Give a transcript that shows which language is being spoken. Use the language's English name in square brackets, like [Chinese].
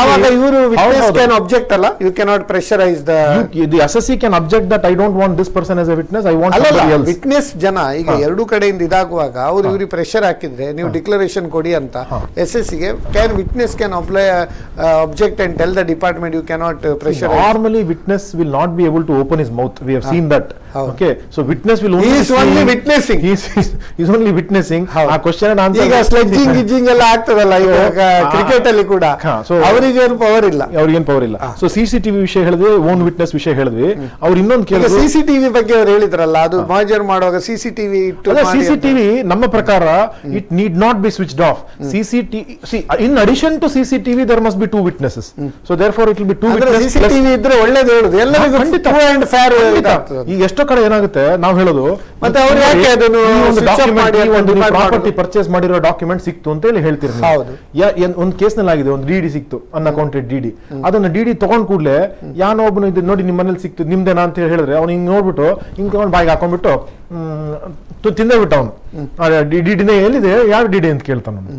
[Kannada] ಆವಾಗ ಇವರು [English] Witness can object ಅಲ್ಲ, you cannot pressurise the assessee can object that I don't want this person as a witness, I want somebody else. [Kannada] Witness ಜನ ಈಗ ಎರಡು ಕಡೆಯಿಂದ ಇದಾಗುವಾಗ ಅವರು ಇವ್ರಿಗೆ ಪ್ರೆಷರ್ ಹಾಕಿದ್ರೆ ನೀವು ಡಿಕ್ಲರೇಷನ್ ಕೊಡಿ ಅಂತ SS ಗೆ [English] Can witness can apply object and tell the department you cannot pressure. Normally witness will not be able to open his mouth, we have seen that. Okay, so witness will only he is only witnessing, he is only witnessing. ಆ question and answer [Kannada] ಈಗ sledging ಗಿಜ್ಜಿಂಗ್ ಎಲ್ಲ ಆಗ್ತದಲ್ಲ ಈಗ cricket ಅಲ್ಲಿ ಕೂಡ, ಅವರಿಗೆ ಏನು power ಇಲ್ಲ, ಅವ್ರಿಗೇನು ಪವರ್ ಇಲ್ಲ. ಸೊ CCTV ವಿಷಯ ಹೇಳಿದ್ವಿ, ಓನ್ ವಿಟ್ನೆಸ್ ವಿಷಯ ಹೇಳಿದ್ವಿ. ಅವ್ರು ಇನ್ನೊಂದು ಕೇಳಿದ್ರು CCTV ಬಗ್ಗೆ ಅವ್ರು ಹೇಳಿದ್ರಲ್ಲ, ಅದು ಮರ್ಜರ್ ಮಾಡುವಾಗ CCTV [English] CCTV [Kannada] ನಮ್ಮ ಪ್ರಕಾರ [English] It need not be switched off. See, in addition to CCTV there must be two witnesses, so therefore it will be two witnesses. [Kannada] CCTV ಇದ್ರೆ ಒಳ್ಳೇದು ಹೇಳುದು ಎಲ್ಲರಿಗೂ [English] Fair and fair. [Kannada] ಈಗ ಎಷ್ಟೋ ಕಡೆ ಏನಾಗುತ್ತೆ, ನಾವು ಹೇಳೋದು ಮತ್ತೆ ಅವ್ರು ಯಾಕೆ ಅದನ್ನು ಒಂದು ಪ್ರಾಪರ್ಟಿ ಪರ್ಚೇಸ್ ಮಾಡಿರೋ ಡಾಕ್ಯುಮೆಂಟ್ ಸಿಕ್ತು ಅಂತ ಹೇಳಿ ಹೇಳ್ತೀರಿ. ಒಂದು ಕೇಸ್ ನಲ್ಲಿ ಆಗಿದೆ, ಒಂದು DD ಸಿಕ್ತು, ಅನ್ಅಕೌಂಟೆಡ್ DD. ಅದನ್ನ DD ತಗೊಂಡ್ ಕೂಡ್ಲೆ ಯಾನೋ ಒಬ್ಬನು ಇದು ನೋಡಿ ನಿಮ್ಮ ಮನೇಲಿ ಸಿಕ್ತು, ನಿಮ್ದೇನಾ ಅಂತ ಹೇಳಿದ್ರೆ ಅವ್ನು ಹಿಂಗ್ ನೋಡ್ಬಿಟ್ಟು ಹಿಂಗ್ ತಗೊಂಡ್ ಬಾಯಿಗೆ ಹಾಕೊಂಡ್ಬಿಟ್ಟು ತಿಂದೇ ಬಿಟ್ಟ ಅವನು, DD ಎಲ್ಲಿದೆ, ಯಾವ DD ಅಂತ ಕೇಳ್ತಾನ.